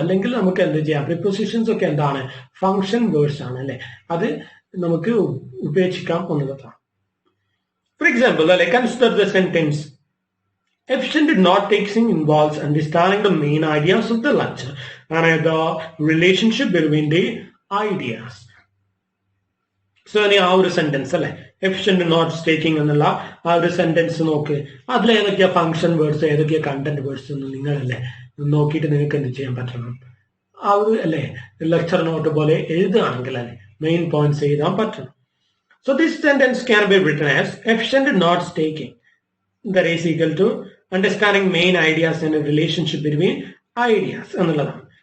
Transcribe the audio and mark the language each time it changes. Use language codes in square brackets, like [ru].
[ml] അല്ലെങ്കിൽ നമുക്ക് എന്ത് ചെയ്യാം, പ്രിപ്പോസിഷൻസ് ഒക്കെ എന്താണ്, ഫംഗ്ഷൻ വേർഡ്സ് ആണ് അല്ലെ, അത് നമുക്ക് ഉപേക്ഷിക്കാം എന്നുള്ളതാണ്. [en] For example, consider the sentence. Efficient note-taking involves understanding the main ideas of the lecture and the relationship between the ideas. [ml] So, ആ ഒരു സെന്റൻസ് അല്ലെ, എഫിഷ്യന്റ് നോട്ട്സ് ടേക്കിംഗ് എന്നുള്ള ആ ഒരു സെന്റൻസ് നോക്ക്. അതിൽ ഏതൊക്കെയാ ഫംഗ്ഷൻ വേർഡ്സ്, ഏതൊക്കെയാ കണ്ടന്റ് വേർഡ്സ് എന്ന് നിങ്ങളല്ലേ നോക്കിയിട്ട് നിങ്ങൾക്ക് എന്ത് ചെയ്യാൻ പറ്റണം, ആ ഒരു അല്ലെ ലെക്ചർ നോട്ട് പോലെ എഴുതുകയാണെങ്കിൽ അല്ലെ മെയിൻ പോയിന്റ്സ് എഴുതാൻ പറ്റണം. [en] So this sentence can be written as efficient notes taking, that is equal to understanding main ideas and a relationship between ideas [ml] എന്നുള്ളതാണ്.